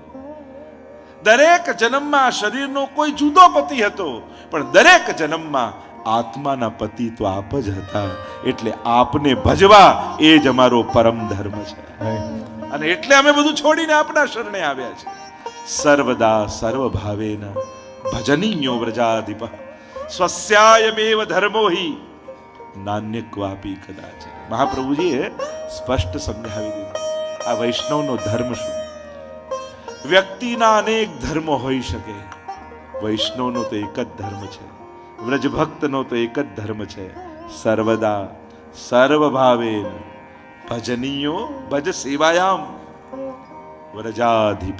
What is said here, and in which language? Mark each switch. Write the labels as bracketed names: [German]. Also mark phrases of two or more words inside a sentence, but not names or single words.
[Gujarati] દરેક જન્મમાં આ શરીરનો કોઈ જુદો પતિ હતો, પણ દરેક જન્મમાં આત્માના પતિ તો આપ જ હતા. એટલે આપને ભજવા એ જ અમારો પરમ ધર્મ છે. અને એટલે અમે બધું છોડીને આપના શરણે આવ્યા છે. [Sanskrit] સર્વદા સર્વભાવેન ભજનીયો વ્રજાધિપ સ્વસ્યાયમેવ ધર્મો હિ નાન્ય ક્વાપી કદાચ. [Gujarati] મહાપ્રભુજીએ સ્પષ્ટ સમજાવી દીધું આ વૈષ્ણવનો ધર્મ શું. વ્યક્તિના અનેક ધર્મો હોઈ શકે, વૈષ્ણવનો તો એક જ ધર્મ છે. વ્રજભક્તનો તો એક જ ધર્મ છે, [Sanskrit] સર્વદા સર્વભાવેન ભજનીયો ભજ સેવાયામ વ્રજાધિપ.